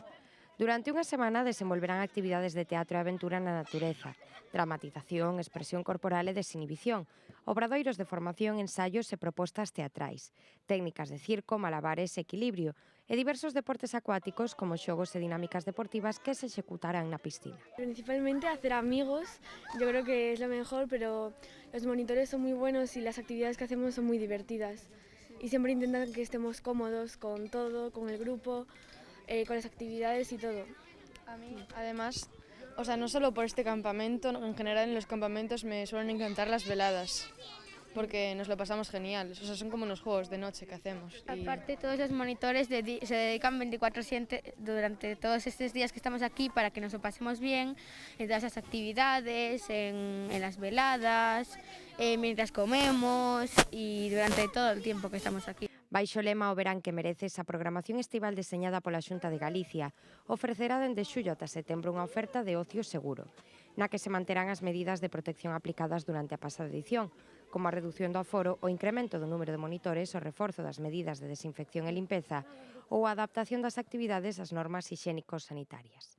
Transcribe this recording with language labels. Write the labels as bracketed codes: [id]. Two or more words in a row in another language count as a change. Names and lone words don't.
[gl] Durante unha semana desenvolverán actividades de teatro e aventura na natureza, dramatización, expresión corporal e desinhibición, obradoiros de formación, ensaios e propostas teatrais, técnicas de circo, malabares, equilibrio e diversos deportes acuáticos como xogos e dinámicas deportivas que se executarán na piscina. [es] Principalmente hacer amigos, yo creo que es lo mejor, pero los monitores son muy buenos y las actividades que hacemos son muy divertidas. Y siempre intentan que estemos cómodos con todo, con el grupo, con las actividades y todo. A mí, además, no solo por este campamento, en general en los campamentos me suelen encantar las veladas, porque nos lo pasamos genial, son como unos juegos de noche que hacemos. Aparte, todos los monitores se dedican 24/7 durante todos estos días que estamos aquí para que nos lo pasemos bien en todas las actividades, en las veladas, mientras comemos y durante todo el tiempo que estamos aquí. [gl] Baixo o lema O Verán que mereces, a programación estival deseñada pola Xunta de Galicia ofrecerá dende xullo ata setembro unha oferta de ocio seguro, na que se manterán as medidas de protección aplicadas durante a pasada edición, como a reducción do aforo, o incremento do número de monitores, o reforzo das medidas de desinfección e limpeza ou a adaptación das actividades ás normas hixiénico-sanitarias.